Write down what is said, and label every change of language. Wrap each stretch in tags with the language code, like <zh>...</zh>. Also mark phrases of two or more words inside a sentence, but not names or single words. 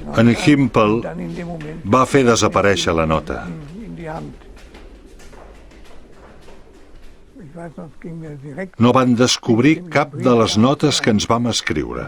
<ca>En</ca> <de>rankam Himpel und dann in dem Moment</de> <ca>va fer desaparèixer la nota.</ca> <de>in die Hand. Ich weiß noch, es ging mir direkt</de> <ca>No van descobrir cap de les notes que ens vam escriure.</ca>